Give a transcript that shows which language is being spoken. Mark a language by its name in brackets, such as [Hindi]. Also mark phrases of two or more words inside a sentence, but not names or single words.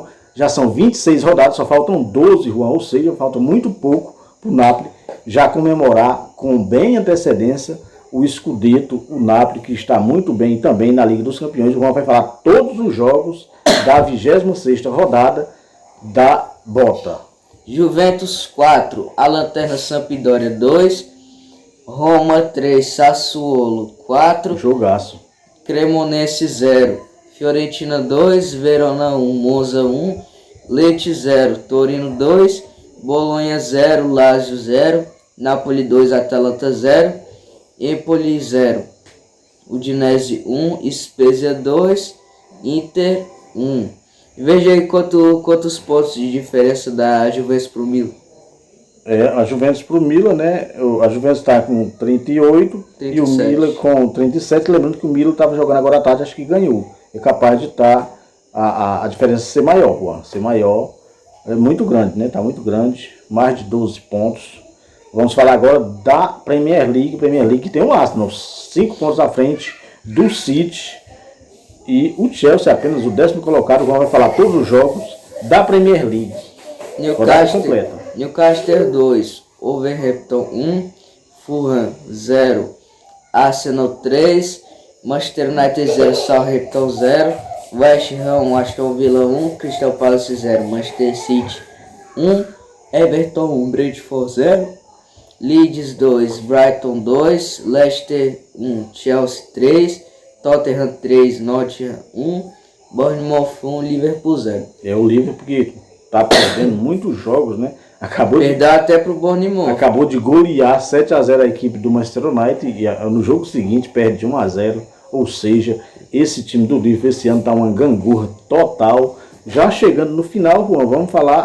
[Portuguese] Já são 26 rodadas, só faltam 12, Juan, ou seja, falta muito pouco para o Napoli já comemorar com bem antecedência o Scudetto, o Napoli, que está muito bem também na Liga dos Campeões. O Juan vai falar todos os jogos da 26ª rodada da Bota. Juventus 4, a Lanterna Sampdoria 2, Roma 3, Sassuolo 4, Jogaço. Cremonese 0, Fiorentina 2, Verona 1, Monza 1, Lecce 0, Torino 2, Bolonha 0, Lazio 0, Napoli 2, Atalanta 0, Empoli 0, Udinese 1, Spezia 2, Inter 1. Veja aí quantos pontos de diferença da Juventus pro Milan. A Juventus pro Milan, né? A Juventus está com 38 37. E o Milan com 37. Lembrando que o Milan estava jogando agora à tarde, acho que ganhou. É capaz de estar a diferença ser maior, Juan. Ser maior. É muito grande, né? Está muito grande. Mais de 12 pontos. Vamos falar agora da Premier League. Premier League que tem o Arsenal 5 pontos à frente do City. E o Chelsea, apenas o 10º colocado. Juan vai falar todos os jogos da Premier League. Newcastle 2, Wolverhampton 1, Fulham 0, Arsenal 3, Manchester United 0, Southampton 0, West Ham 1, Aston Villa 1, Crystal Palace 0, Manchester City 1, Everton 1, Brentford 0, Leeds 2, Brighton 2, Leicester 1, Chelsea 3, Tottenham 3, Nottingham 1, Bournemouth 1, Liverpool 0. É o Liverpool que tá perdendo muitos jogos, né? Perdeu até pro Bournemouth. Acabou de golear 7 a 0 a equipe do Manchester United e no jogo seguinte perde 1 a 0. Ou seja, esse time do Liverpool esse ano tá uma gangorra total. Já chegando no final, Juan, vamos falar...